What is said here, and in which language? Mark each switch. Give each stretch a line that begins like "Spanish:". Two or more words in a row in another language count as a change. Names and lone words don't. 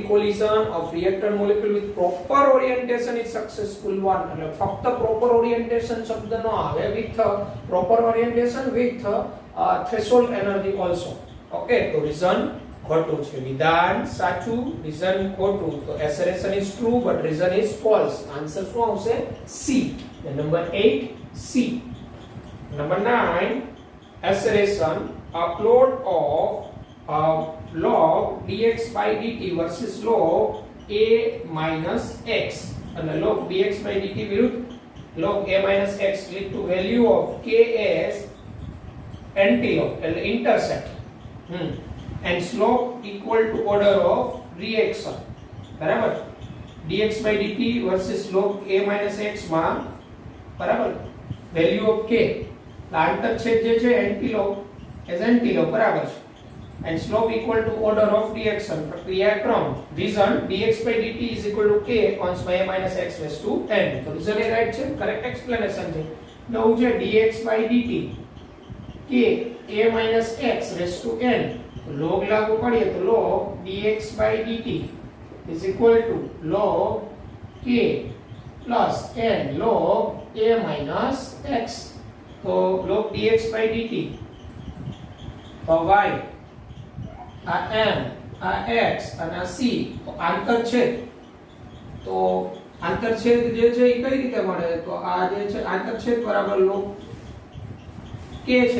English: collision of reactant molecule with proper orientation is successful one
Gujarati: એટલે ફક્ત
English: proper orientation
Gujarati: શબ્દ ન આવે
English: with proper orientation with threshold energy also okay તો રીઝન
Gujarati: ખોટું છે વિધાન સાચું
English: રીઝન
Gujarati: ખોટું તો
English: assertion is true but reason is false answer
Gujarati: શું આવશે
English: C number 8 C number 9 assertion a plot of log dx by dt versus log a minus x and log dx by dt વિરુદ્ધ log a minus x lead to value of k as antilog એટલે intercept and slope equal to order of reaction બરાબર dx by dt versus log a minus x માં બરાબર value of k
Gujarati: આંતરછેદ જે છે
English: antilog as antilog
Gujarati: બરાબર છે
English: and slope equal to order of reaction પ્રક્રિયાક્રમ reason dx by dt is equal to k cos by a minus x raised to n તો reason એ રાઈટ છે correct explanation
Gujarati: છે નવું છે
English: dx by dt k a minus x raised to n log
Gujarati: લાગુ કરીએ તો
English: log dx by dt is equal to log k plus n log a minus x તો log dx by dt
Gujarati: તો y આ m આ x અને આ c તો આંતરછેદ જે છે એ કઈ રીતે મળે તો આ જે છે આંતરછેદ બરાબર log k છે